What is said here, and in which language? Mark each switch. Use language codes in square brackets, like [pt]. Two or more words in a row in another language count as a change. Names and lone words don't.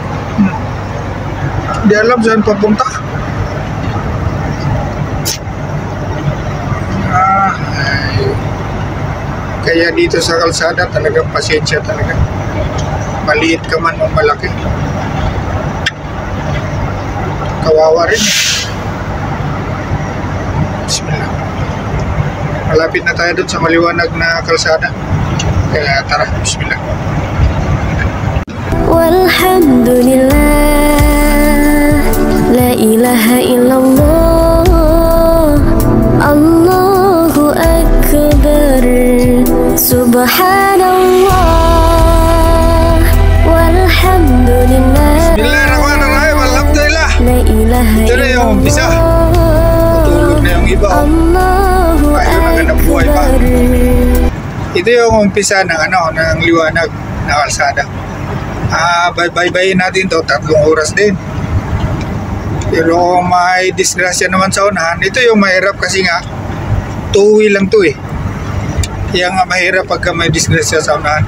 [tl] Hindi alam saan papunta. Kaya dito sa kalsada talagang pasensya talaga. Maliit ka man o malaki. Kawawa rin Bismillah. Malapit na tayo doon sa maliwanag na kalsada. Kaya tara, bismillah. [ar] والحمد لله، لا إله إلا الله، الله أكبر، سبحان الله، والحمد لله. بسم الله الرحمن الرحيم، الحمد لله. لا إله [tl] Ito na yung umpisa. Tutulog na yung iba. [ar] الله أكبر. [tl] Ito yung umpisa ng ng liwanag na kalsada. Bye-bye natin to, 3 oras din. Pero kung may disgrasya naman sa unahan, ito yung mahirap kasi nga two-wheel lang to eh. Kaya nga mahirap pagka may disgrasya sa unahan.